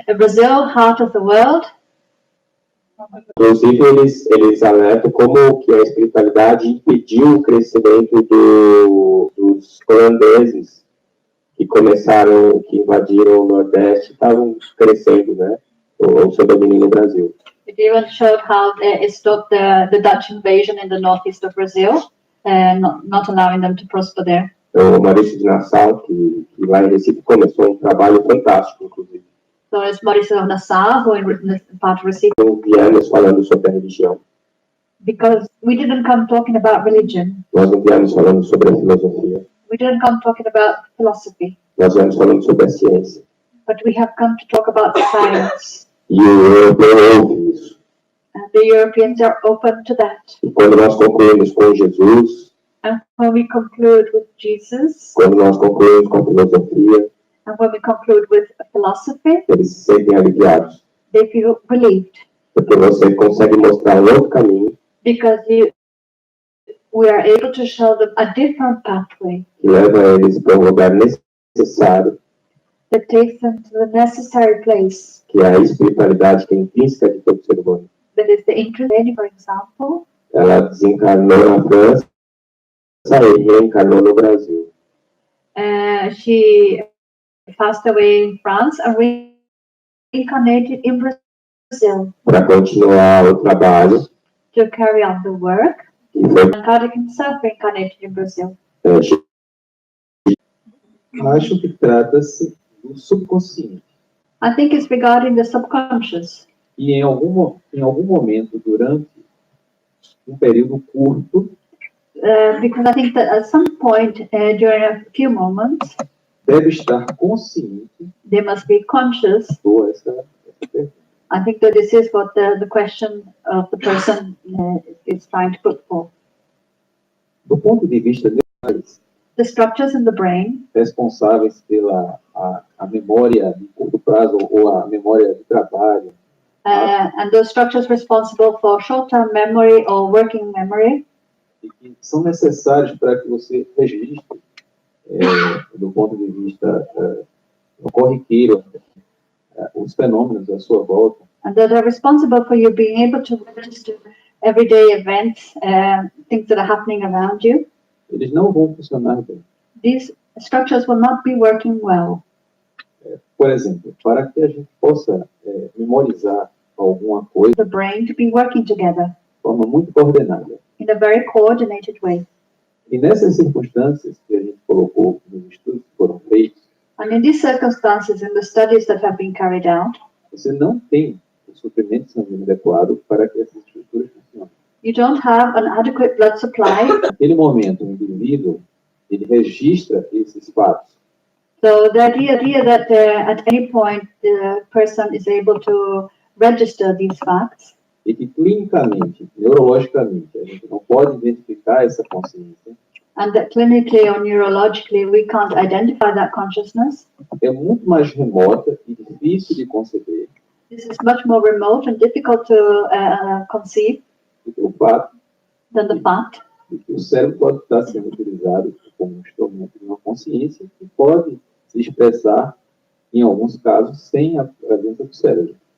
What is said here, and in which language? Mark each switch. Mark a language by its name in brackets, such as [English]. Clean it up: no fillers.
[English] Brasil, heart of the world. [Portuguese] Inclusive, eles alertam como que a espiritualidade impediu o crescimento dos holandeses que invadiram o Nordeste, estavam crescendo, né? O seu domínio no Brasil. [English] It even showed how it stopped the Dutch invasion in the northeast of Brazil, not allowing them to prosper there. [Portuguese] O Maurício de Nassau, que lá em Recife começou um trabalho fantástico, inclusive. [English] So it's Maurício of Nassau, who in part of Recife. [Portuguese] Não viemos falando sobre a religião. [English] Because we didn't come talking about religion. [Portuguese] Nós não viemos falando sobre a filosofia. [English] We didn't come talking about philosophy. [Portuguese] Nós viemos falando sobre a ciência. [English] But we have come to talk about science. [Portuguese] E o europeu ouve isso. [English] And the Europeans are open to that. [Portuguese] E quando nós concluímos com Jesus, [English] And when we conclude with Jesus, [Portuguese] quando nós concluímos com a filosofia, [English] and when we conclude with philosophy, [Portuguese] eles se sentem aliviados. [English] they feel relieved. [Portuguese] Porque você consegue mostrar um outro caminho [English] Because we are able to show them a different pathway [Portuguese] que leva eles para um lugar necessário [English] that takes them to the necessary place. [Portuguese] que é a espiritualidade que é intrínseca de todo ser humano. [English] That is the interest, for example. [Portuguese] Ela desencarnou na França e reencarnou no Brasil. [English] She passed away in France and reincarnated in Brazil [Portuguese] Para continuar o trabalho. [English] to carry on the work. [Portuguese] E foi, [English] Kardec himself reincarnated in Brazil. [Portuguese] Acho que trata-se do subconsciente. [English] I think it's regarding the subconscious. [Portuguese] E em algum momento, durante um período curto, [English] Because I think that at some point during a few moments, [Portuguese] deve estar consciente [English] they must be conscious. [Portuguese] essa pergunta. [English] I think that this is what the question of the person is trying to put forth. [Portuguese] Do ponto de vista neurais, [English] The structures in the brain [Portuguese] responsáveis pela a memória de curto prazo ou a memória de trabalho, [English] and those structures responsible for short-term memory or working memory, [Portuguese] e que são necessários para que você registre, do ponto de vista corriqueiro, os fenômenos à sua volta, [English] and that are responsible for you being able to register everyday events, things that are happening around you. [Portuguese] eles não vão funcionar bem. [English] These structures will not be working well. [Portuguese] Por exemplo, para que a gente possa memorizar alguma coisa [English] The brain to be working together [Portuguese] de forma muito coordenada. [English] in a very coordinated way. [Portuguese] E nessas circunstâncias que a gente colocou nos estudos que foram feitos, [English] And in these circumstances, in the studies that have been carried out, [Portuguese] você não tem o suprimento sanguíneo adequado para que essas estruturas funcionem. [English] you don't have an adequate blood supply. [Portuguese] Naquele momento, o indivíduo, ele registra esses fatos. [English] So the idea that at any point the person is able to register these facts, [Portuguese] E que clinicamente, neurologicamente, a gente não pode identificar essa consciência, [English] and that clinically or neurologically we can't identify that consciousness, [Portuguese] é muito mais remota e difícil de conceber [English] this is much more remote and difficult to conceive [Portuguese] do que o fato [English] than the fact [Portuguese] de que o cérebro pode estar sendo utilizado como um instrumento de uma consciência que pode se expressar, em alguns casos, sem a presença do cérebro.